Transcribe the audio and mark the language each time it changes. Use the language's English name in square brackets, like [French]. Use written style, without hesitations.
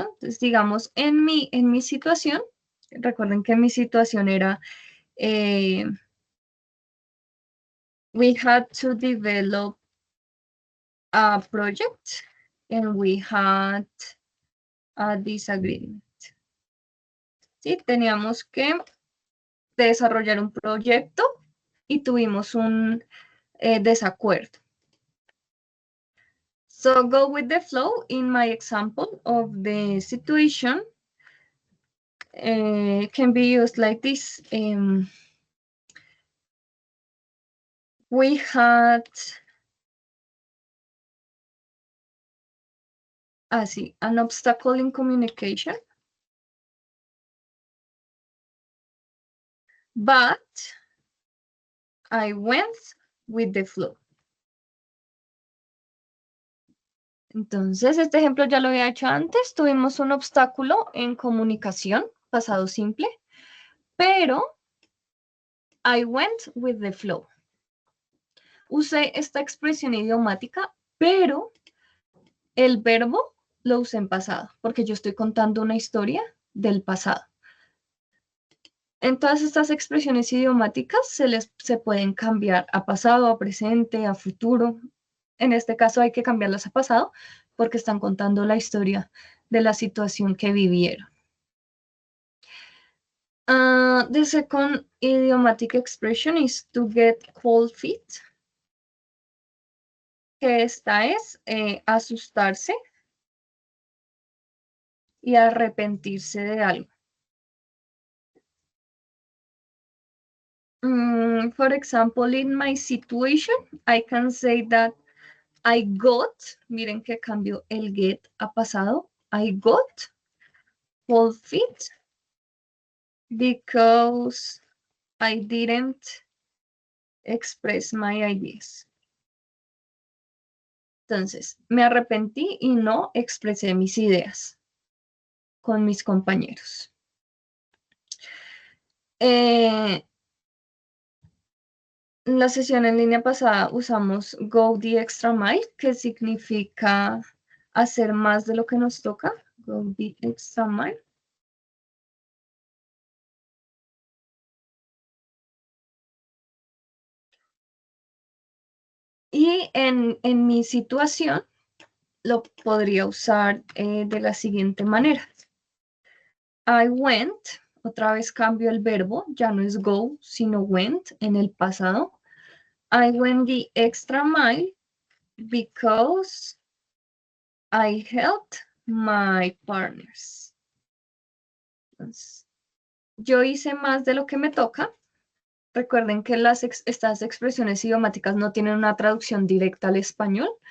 [Spanish] Entonces, digamos, en mi situación, recuerden que mi situación era, [English] we had to develop a project and we had a disagreement. [Spanish] ¿Sí? Teníamos que desarrollar un proyecto y tuvimos un desacuerdo. [English] So go with the flow in my example of the situation can be used like this. We had an obstacle in communication, but I went with the flow. [Spanish] Entonces, este ejemplo ya lo había hecho antes. Tuvimos un obstáculo en comunicación, pasado simple, pero [English] I went with the flow. [Spanish] Usé esta expresión idiomática, pero el verbo lo usé en pasado, porque yo estoy contando una historia del pasado. En todas estas expresiones idiomáticas se pueden cambiar a pasado, a presente, a futuro. En este caso hay que cambiarlas a pasado porque están contando la historia de la situación que vivieron. [English] The second idiomatic expression is to get cold feet. [Spanish] Que esta es asustarse y arrepentirse de algo. [English] For example, in my situation, I can say that I got, [Spanish] miren que cambio el get a pasado, [English] I got cold feet because I didn't express my ideas. [Spanish] Entonces, me arrepentí y no expresé mis ideas con mis compañeros. En la sesión en línea pasada usamos go the extra mile, que significa hacer más de lo que nos toca. [English] Go the extra mile. [Spanish] Y en mi situación lo podría usar de la siguiente manera. [English] I went, [Spanish] otra vez cambio el verbo, ya no es go, sino went en el pasado. [English] I went the extra mile because I helped my partners. [Spanish] Entonces, yo hice más de lo que me toca. Recuerden que estas expresiones idiomáticas no tienen una traducción directa al español.